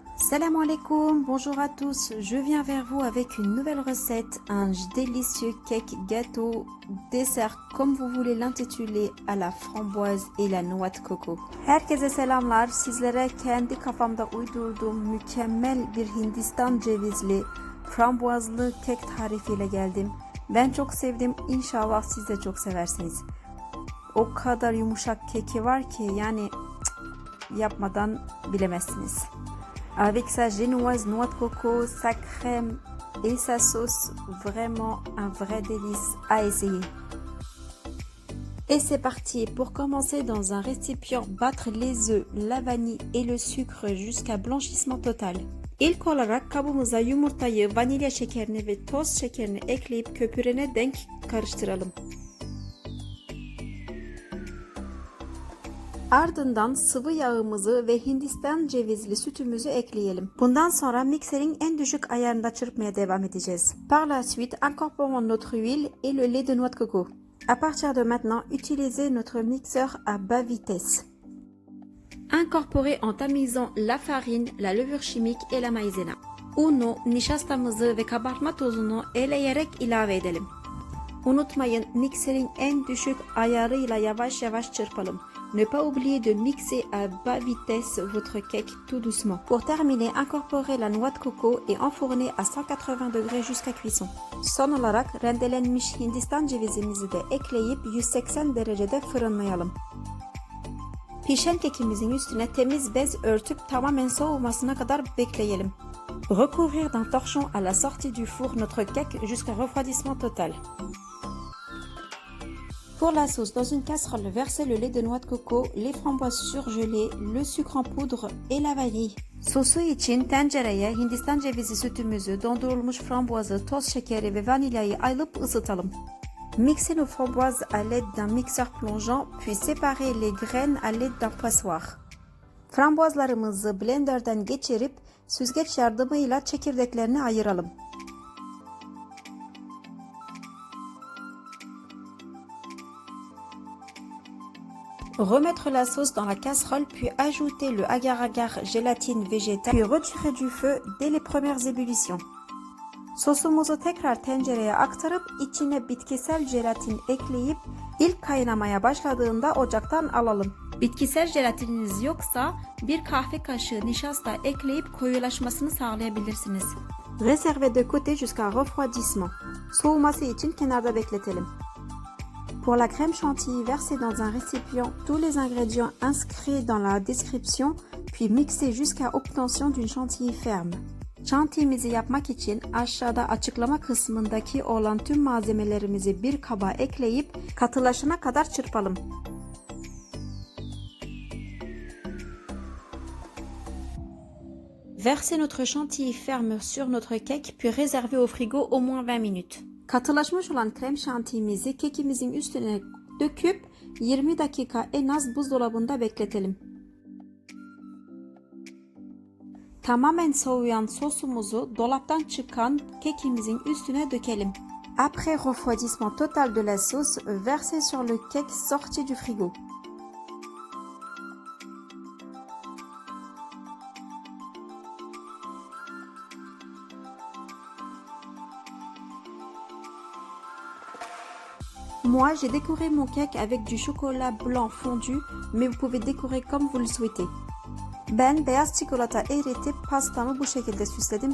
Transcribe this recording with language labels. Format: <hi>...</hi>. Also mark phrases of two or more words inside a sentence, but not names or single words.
<ar>سلام عليكم,</ar> <fr>bonjour à tous, je viens vers vous avec une nouvelle recette, un délicieux cake gâteau dessert comme vous voulez l'intituler à la framboise et la noix de coco.</fr> <tr>Herkese selamlar, sizlere kendi kafamda uydurduğum mükemmel bir Hindistan cevizli frambuazlı kek tarifiyle geldim. Ben çok sevdim, inşallah siz de çok seversiniz. O kadar yumuşak keki var ki yani yapmadan bilemezsiniz.</tr> <fr>Avec sa génoise noix de coco, sa crème et sa sauce, vraiment un vrai délice à essayer. Et c'est parti, pour commencer dans un récipient, battre les œufs, la vanille et le sucre jusqu'à blanchissement total.</fr> <tr>İlk olarak kabımıza yumurtayı, vanilya şekerini ve toz şekerini ekleyip köpürene denk karıştıralım. Ardından sıvı yağımızı ve Hindistan cevizli sütümüzü ekleyelim. Bundan sonra mikserin en düşük ayarında çırpmaya devam edeceğiz.</tr> <fr>Par la suite, incorporons notre huile et le lait de noix de coco. À partir de maintenant, utilisez notre mixeur à bas vitesse. Incorporez en tamisant la farine, la levure chimique et la maïzena.</fr> <tr>Unu, nişastamızı ve kabartma tozunu eleyerek ilave edelim. Unutmayın, mikserin en düşük ayarıyla yavaş yavaş çırpalım.</tr> <fr>Ne pas oublier de mixer à bas vitesse votre cake tout doucement. Pour terminer, incorporez la noix de coco et enfournez à 180 degrés jusqu'à cuisson.</fr> <tr>Son olarak rendelenmiş Hindistan cevizimizi de ekleyip 180 derecede fırınlayalım. Pişen kekimizin üstüne temiz bez örtüp tamamen soğumasına kadar bekleyelim.</tr> <fr>Recouvrir d'un torchon à la sortie du four notre cake jusqu'à refroidissement total. Pour la sauce, dans une casserole, versez le lait de noix de coco, les framboises surgelées, le sucre en poudre et la vanille.</fr> <tr>Sosu için tencereye Hindistan cevizi sütümüzü, dondurulmuş frambuazı, toz şekeri ve vanilyayı alıp ısıtalım.</tr> <fr>Mixez nos framboises à l'aide d'un mixeur plongeant, puis séparez les graines à l'aide d'un passoire.</fr> <tr>Frambuazlarımızı blenderden geçirip süzgeç yardımıyla çekirdeklerini ayıralım.</tr> <fr>Remettre la sauce dans la casserole, puis ajouter le agar-agar gélatine végétale, puis retirer du feu dès les premières ébullitions.</fr> <tr>Sosumuzu tekrar tencereye aktarıp içine bitkisel jelatin ekleyip ilk kaynamaya başladığında ocaktan alalım. Bitkisel jelatininiz yoksa bir kahve kaşığı nişasta ekleyip koyulaşmasını sağlayabilirsiniz.</tr> <fr>Réservez de côté jusqu'à refroidissement.</fr> <tr>Soğuması için kenarda bekletelim.</tr> <fr>Pour la crème chantilly, versez dans un récipient tous les ingrédients inscrits dans la description, puis mixez jusqu'à obtention d'une chantilly ferme.</fr> <tr>Chantilly'mizi yapmak için aşağıda açıklama kısmındaki olan tüm malzemelerimizi bir kaba ekleyip katılaşana kadar çırpalım.</tr> <fr>Versez notre chantilly ferme sur notre cake, puis réservez au frigo au moins 20 minutes.</fr> <tr>Katılaşmış olan krem şantiyemizi kekimizin üstüne döküp 20 dakika en az buzdolabında bekletelim. Tamamen soğuyan sosumuzu dolaptan çıkan kekimizin üstüne dökelim.</tr> <fr>Après refroidissement total de la sauce, versez sur le cake sorti du frigo. Moi, j'ai décoré mon cake avec du chocolat blanc fondu, mais vous pouvez décorer comme vous le souhaitez.</fr> <tr>Ben beyaz çikolata eritip pastamı bu şekilde süsledim.</tr>